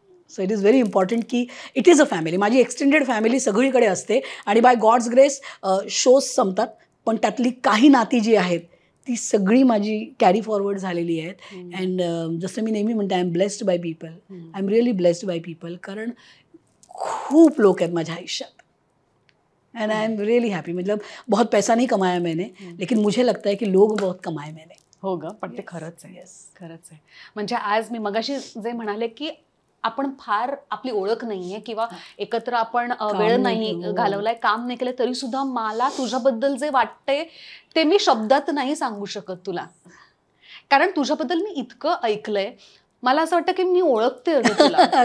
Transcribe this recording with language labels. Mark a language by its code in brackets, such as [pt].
[en] So it is very important की it is a family. [mr] माझी extended family सगळीकडे असते आणि [en] by God's grace [mr] शोज संपतात, पण त्यातली काही नाती जी आहेत ती सगळी माझी कॅरी फॉरवर्ड झालेली आहेत. अँड जसं मी नेहमी म्हणते, [en] I am blessed by people. I am really blessed by people, [mr] कारण खूप लोक आहेत माझ्या आयुष्यात. [en] And I am really happy. [hi] मतलब बहुत पैसा नहीं कमाया मैंने, लेकिन मुझे लगता है कि लोग बहुत कमाए मैंने. [mr] हो ग, पण ते खरंच आहे. खरंच आहे. म्हणजे आज मी मगाशी जे म्हणाले की आपण फार आपली ओळख नाहीये किंवा एकत्र आपण वेळ नाही घालवलाय, काम नाही केलं, तरी सुद्धा मला तुझ्याबद्दल जे वाटतंय ते मी शब्दात नाही सांगू शकत तुला. कारण तुझ्याबद्दल मी इतकं ऐकलंय, मला असं वाटतं की मी ओळखते तुला.